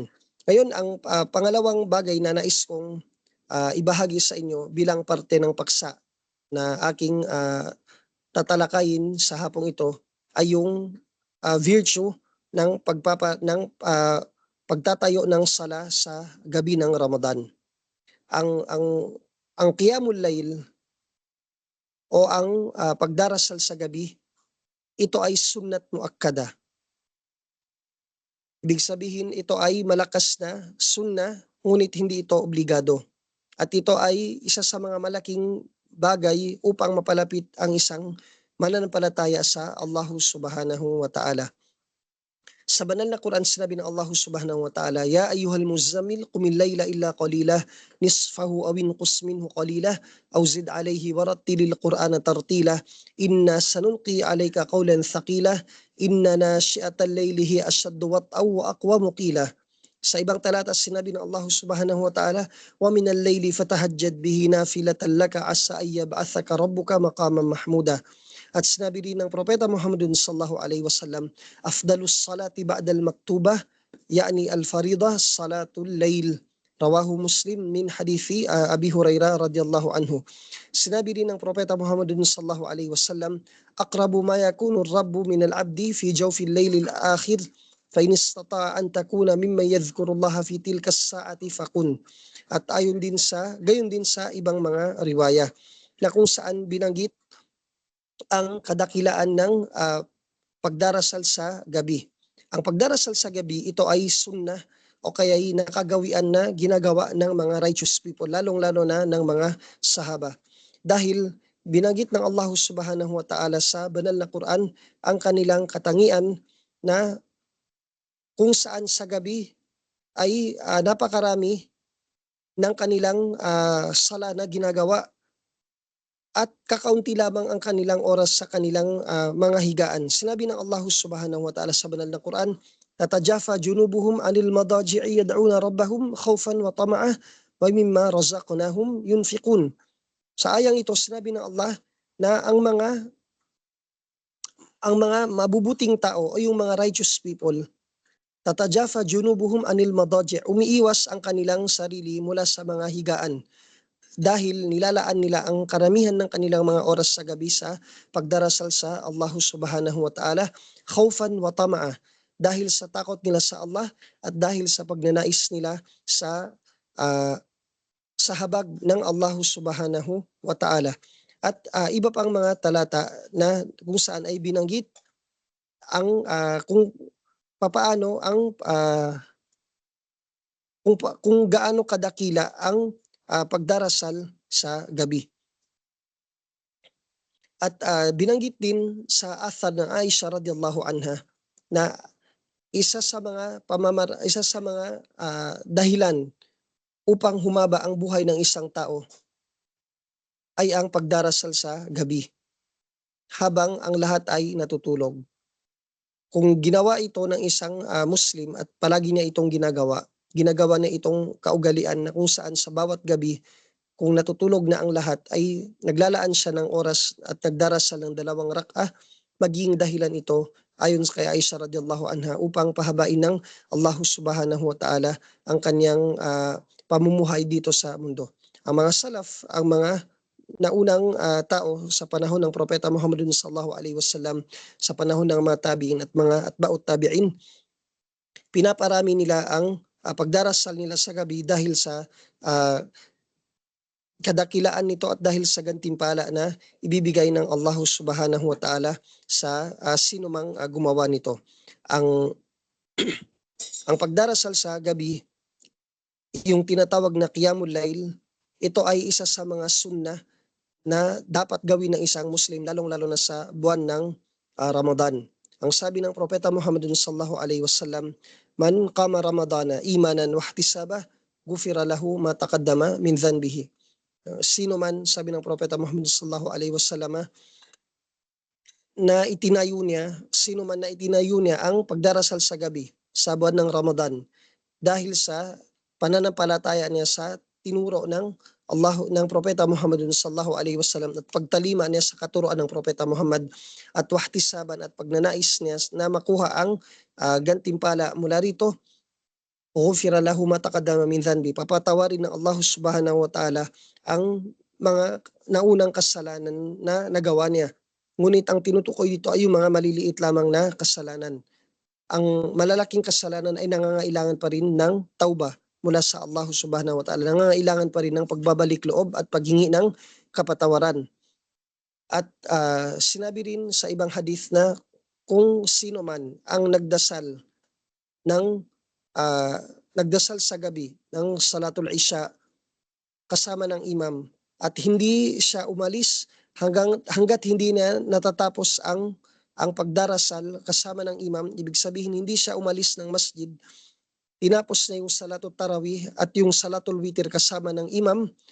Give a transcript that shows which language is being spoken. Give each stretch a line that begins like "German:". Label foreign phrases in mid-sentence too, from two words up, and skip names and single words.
Filipino: Ngayon, ang pangalawang bagay na nais kong ibahagi sa inyo bilang parte ng paksa na aking tatalakayin sa hapong ito ay yung virtue ng pagtatayo ng sala sa gabi ng Ramadan. Ang
Arabic: قيام الليل
Filipino: o ang pagdarasal sa gabi, ito ay
Arabic: سنة مؤكدة.
Filipino: Ibig sabihin ito ay malakas na sunnah, ngunit hindi ito obligado. At ito ay isa sa mga malaking bagay upang mapalapit ang isang mananampalataya sa
Arabic: الله سبحانه وتعالى.
Filipino: Sa banal na Quran, sinabi ng
Arabic: الله سبحانه وتعالى، يا أيها المزمل، قم الليل إلا قليلا، نصفه أو انقص منه قليلا، أو زد عليه ورتل القرآن ترتيلا، إنا سنلقي عليك قولا ثقيلا، إن ناشئة الليل هي أشد وطئا وأقوم قيلا.
Filipino: Sa ibang talata, sinabi ng
Arabic: الله سبحانه وتعالى، ومن الليل فتهجد به نافلة لك عسى أن يبعثك ربك مقاما محمودا.
Filipino: At sinabi din ng Propeta Muhammadun
Arabic: صلى الله عليه وسلم، أفضل الصلاة بعد المكتوبة، يعني الفريضة، صلاة الليل. رواه مسلم من حديث أبي هريرة رضي الله عنه.
Filipino: Sinabi din ng Propeta Muhammadun
Arabic: صلى الله عليه وسلم، أقرب ما يكون الرب من العبد في جوف الليل الآخر، فإن استطعت أن تكون ممن يذكر الله في تلك الساعة فكن.
Filipino: At gayon din sa ibang mga riwaya na kung saan binanggit ang kadakilaan ng pagdarasal sa gabi. Ang pagdarasal sa gabi, ito ay sunnah o kaya ay nakagawian na ginagawa ng mga
English: righteous people,
Filipino: lalong-lalo na ng mga sahaba. Dahil binanggit ng
Arabic: الله سبحانه وتعالى
Filipino: sa banal na Quran ang kanilang katangian na kung saan sa gabi ay napakarami ng kanilang sala na ginagawa at kakaunti lamang ang kanilang oras sa kanilang mga higaan. Sinabi ng
Arabic: الله سبحانه وتعالى
Filipino: sa banal na Quran,
Arabic: تتجافى جنوبهم عن المضاجع يدعون ربهم خوفا وطمعا ومما رزقناهم ينفقون.
Filipino: Sa ayang ito, sinabi ng Allah na ang mga mabubuting tao o yung mga
English: righteous people,
Arabic: تتجافى جنوبهم عن المضاجع',
Filipino: umiiwas ang kanilang sarili mula sa mga higaan dahil nilalaan nila ang karamihan ng kanilang mga oras sa gabi sa pagdarasal sa
Arabic: الله سبحانه وتعالى، خوفا وطمعا,
Filipino: dahil sa takot nila sa Allah at dahil sa pagnanais nila sa habag ng
Arabic: الله سبحانه وتعالى.
Filipino: At iba pang mga talata na kung saan ay binanggit ang kung papaano ang kung gaano kadakila ang pagdarasal sa gabi. At binanggit din sa athar ng Aisha
Arabic: رضي الله عنها
Filipino: na isa sa mga dahilan upang humaba ang buhay ng isang tao ay ang pagdarasal sa gabi habang ang lahat ay natutulog. Kung ginawa ito ng isang Muslim at palagi niya itong ginagawa niya itong kaugalian na kung saan sa bawat gabi kung natutulog na ang lahat ay naglalaan siya ng oras at nagdarasal ng 2 rak'ah, maging dahilan ito ayon kay Aisha
Arabic: رضي الله عنها
Filipino: upang pahabain ng
Arabic: الله سبحانه وتعالى
Filipino: ang kanyang pamumuhay dito sa mundo. Ang mga salaf, ang mga naunang tao sa panahon ng Propeta Muhammad
Arabic: صلى الله عليه وسلم,
Filipino: sa panahon ng mga tabi'in at mga
Arabic: أتباع التابعين,
Filipino: pinaparami nila ang pagdarasal nila sa gabi dahil sa kadakilaan nito at dahil sa gantimpala na ibibigay ng
Arabic: الله سبحانه وتعالى
Filipino: sa sino mang gumawa nito. Ang ang pagdarasal sa gabi, yung tinatawag na
Arabic: قيام الليل,
Filipino: ito ay isa sa mga sunnah na dapat gawin ng isang Muslim, lalong-lalo na sa buwan ng Ramadan. Ang sabi ng Propeta Muhammad
Arabic: صلى الله عليه وسلم، من قام رمضان إيمانا واحتسابا غفر له ما تقدم من ذنبه.
Filipino: Sino man, sabi ng Propeta Muhammad
Arabic: صلى الله عليه وسلم,
Filipino: sino man na itinayo niya ang pagdarasal sa gabi sa buwan ng Ramadan dahil sa pananampalataya niya sa tinuro ng Propeta Muhammad
Arabic: صلى الله عليه وسلم
Filipino: at pagtalima niya sa katuruan ng Propeta Muhammad at wahtisaban at pagnanais niya na makuha ang gantimpala mula rito,
Arabic: غفر له ما تقدم من ذنب,
Filipino: papatawarin ng
Arabic: الله سبحانه وتعالى
Filipino: ang mga naunang kasalanan na nagawa niya. Ngunit ang tinutukoy dito ay yung mga maliliit lamang na kasalanan. Ang malalaking kasalanan ay nangangailangan pa rin ng tauba mula sa
Arabic: الله سبحانه وتعالى.
Filipino: Nangangailangan pa rin ng pagbabalik loob at paghingi ng kapatawaran. At sinabi rin sa ibang hadith na kung sino man ang nagdasal sa gabi ng
Arabic: صلاة العشاء
Filipino: kasama ng imam at hindi siya umalis hanggat hindi na natatapos ang ang pagdarasal kasama ng imam, ibig sabihin hindi siya umalis ng masjid, tinapos na yung
Arabic: صلاة التراويح
Filipino: at yung
Arabic: صلاة الوتر
Filipino: kasama ng imam,